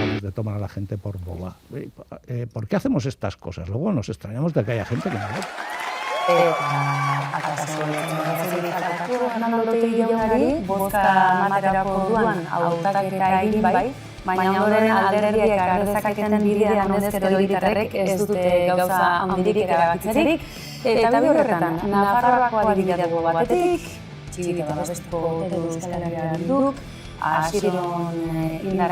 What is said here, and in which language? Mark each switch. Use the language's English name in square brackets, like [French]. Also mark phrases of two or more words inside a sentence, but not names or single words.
[Spanish] de tomar a la gente por boba. ¿Por qué hacemos estas cosas? Luego nos extrañamos de que haya gente que no vota. [Basque] Bozka ematerako orduan hautaketa egin bai, baina ondoren alderdiek har dezaketen bidea honezkero hiritarrek ez dute gauza handirik erabakitzerik, eta bide horretan, Nafarroako adibidea dugu batetik, txibita babestuko Euskal Herria Bilduk, Asiron indar